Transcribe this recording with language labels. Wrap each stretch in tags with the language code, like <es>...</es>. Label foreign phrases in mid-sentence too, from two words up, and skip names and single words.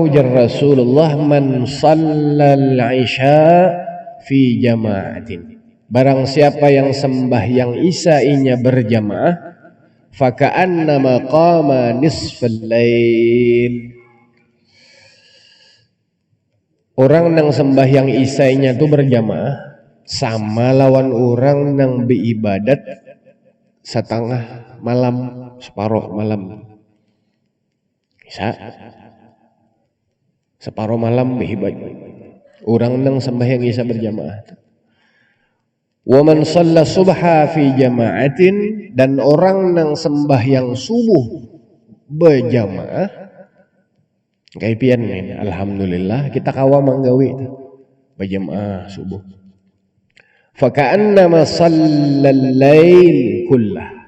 <bjn>Ujar Rasulullah,</bjn> <ar>مَنْ صَلَّى الْعِشَاءَ فِي جَمَاعَةٍ,</ar> <bjn>barang siapa yang sembahyang isya-nya berjamaah,</bjn> <ar>فَكَأَنَّمَا قَامَ نِصْفَ اللَّيْلِ,</ar> <bjn>orang yang sembahyang isya-nya itu berjamaah sama lawan orang nang beribadat setengah malam, separuh malam. Bisa separuh malam beribadat. Orang nang sembahyang isya berjamaah.</bjn> <ar>وَمَنْ صَلَّى الصُّبْحَ فِي جَمَاعَةٍ,</ar> <bjn>dan orang nang sembahyang subuh berjamaah. Kaipian nih, alhamdulillah kita kawa manggawi berjamaah subuh.</bjn> <ar>فَكَأَنَّمَا صَلَّى اللَّيْلَ كُلَّهُ.</ar>